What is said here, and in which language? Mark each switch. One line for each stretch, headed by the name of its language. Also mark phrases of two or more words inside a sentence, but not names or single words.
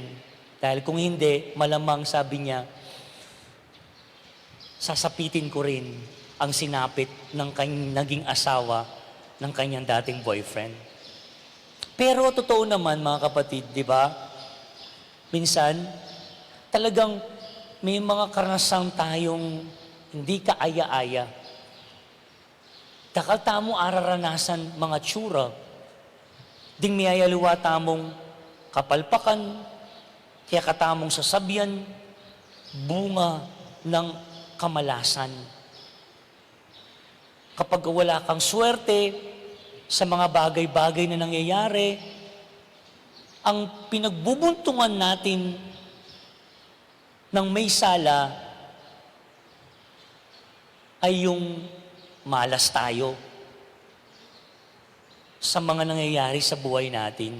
Filipino: Dahil kung hindi, malamang sabi niya, sasapitin ko rin ang sinapit ng naging asawa ng kanyang dating boyfriend. Pero totoo naman mga kapatid, di ba? Minsan, talagang may mga karanasan tayong hindi kaaya-aya.
Pampanga: Dakal tamo araranasan mga tsura, ding miyayaliwa tamong kapalpakan, kaya katamong sasabyan, bunga ng kamalasan.
Filipino: Kapag wala kang swerte sa mga bagay-bagay na nangyayari, ang pinagbubuntungan natin ng may sala ay yung malas tayo sa mga nangyayari sa buhay natin.